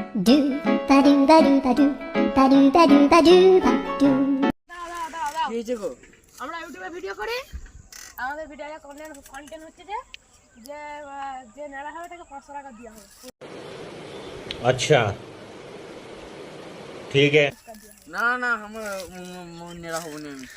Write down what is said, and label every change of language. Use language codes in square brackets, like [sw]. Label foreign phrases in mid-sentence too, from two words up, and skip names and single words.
[bn] do ba do ba do ba do ba do ba do ba do ba do. এই যে গো আমরা ইউটিউবে ভিডিও করি। আমাদের ভিডিওতে কন্টেন্ট হচ্ছে যে যে যে নেড়া হবে তাকে 500 টাকা দেওয়া হবে। [hi] अच्छा ठीक है। [bn] না না আমার নেড়া হবো না আমি